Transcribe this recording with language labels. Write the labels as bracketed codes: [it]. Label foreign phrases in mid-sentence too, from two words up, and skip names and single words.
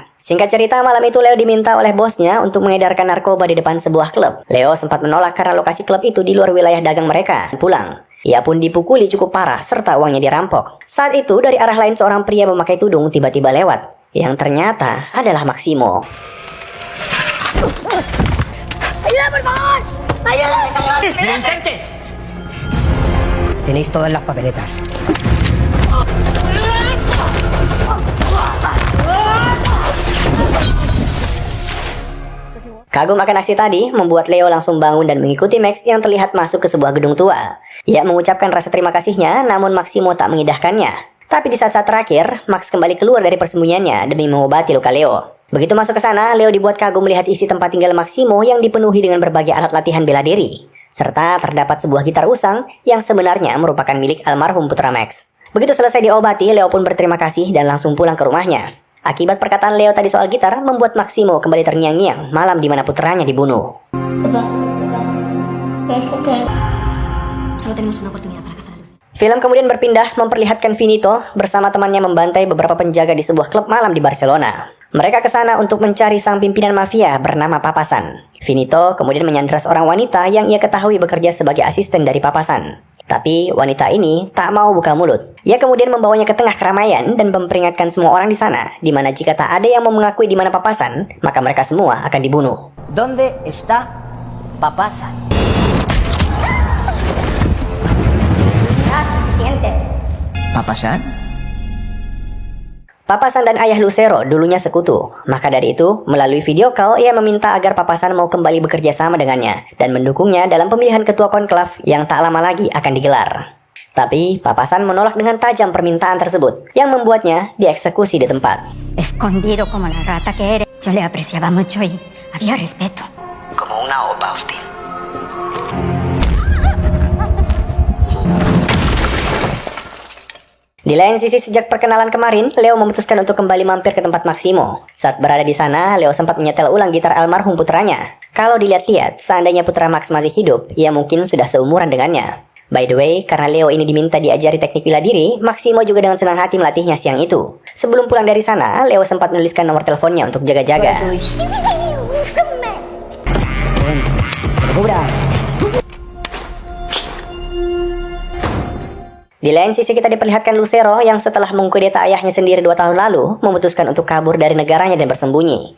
[id] Singkat cerita, malam itu Leo diminta oleh bosnya untuk mengedarkan narkoba di depan sebuah klub. Leo sempat menolak karena lokasi klub itu di luar wilayah dagang mereka. Pulang, ia pun dipukuli cukup parah serta uangnya dirampok. Saat itu, dari arah lain seorang pria memakai tudung tiba-tiba lewat, yang ternyata adalah Maximo. [es] ¡Ayuda, por favor! ¡Ayuda! ¡Delincuentes! Tenéis todas las papeletas. [id] Kagum akan aksi tadi membuat Leo langsung bangun dan mengikuti Max yang terlihat masuk ke sebuah gedung tua. Ia mengucapkan rasa terima kasihnya, namun Maximo tak mengindahkannya. Tapi di saat-saat terakhir, Max kembali keluar dari persembunyiannya demi mengobati luka Leo. Begitu masuk ke sana, Leo dibuat kagum melihat isi tempat tinggal Maximo yang dipenuhi dengan berbagai alat latihan bela diri. Serta terdapat sebuah gitar usang yang sebenarnya merupakan milik almarhum putra Max. Begitu selesai diobati, Leo pun berterima kasih dan langsung pulang ke rumahnya. Akibat perkataan Leo tadi soal gitar, membuat Maximo kembali terngiang-ngiang malam di mana putranya dibunuh. [es] Solo tenemos una oportunidad para cazar a Lucy. [id] Film kemudian berpindah memperlihatkan Finito bersama temannya membantai beberapa penjaga di sebuah klub malam di Barcelona. Mereka ke sana untuk mencari sang pimpinan mafia bernama Papasan. Finito kemudian menyandera seorang wanita yang ia ketahui bekerja sebagai asisten dari Papasan. Tapi wanita ini tak mau buka mulut. Ia kemudian membawanya ke tengah keramaian dan memperingatkan semua orang di sana, di mana jika tak ada yang mau mengakui di mana Papasan, maka mereka semua akan dibunuh. [es] ¿Dónde está Papasan? Suficiente. ¿Papasan? [id] Papasan dan ayah Lucero dulunya sekutu. Maka dari itu, melalui video call, ia meminta agar Papasan mau kembali bekerja sama dengannya dan mendukungnya dalam pemilihan ketua konklav yang tak lama lagi akan digelar. Tapi, Papasan menolak dengan tajam permintaan tersebut, yang membuatnya dieksekusi di tempat. [es] Escondido como la rata que eres, yo le apreciaba mucho y había respeto. Como una opa hostil. [id] Di lain sisi, sejak perkenalan kemarin, Leo memutuskan untuk kembali mampir ke tempat Maximo. Saat berada di sana, Leo sempat menyetel ulang gitar almarhum putranya. Kalau dilihat-lihat, seandainya putra Max masih hidup, ia mungkin sudah seumuran dengannya. [en] By the way, [id] karena Leo ini diminta diajari teknik bela diri, Maximo juga dengan senang hati melatihnya siang itu. Sebelum pulang dari sana, Leo sempat menuliskan nomor teleponnya untuk jaga-jaga. Di lain sisi kita diperlihatkan Lucero yang setelah mengkudeta ayahnya sendiri 2 tahun lalu, memutuskan untuk kabur dari negaranya dan bersembunyi.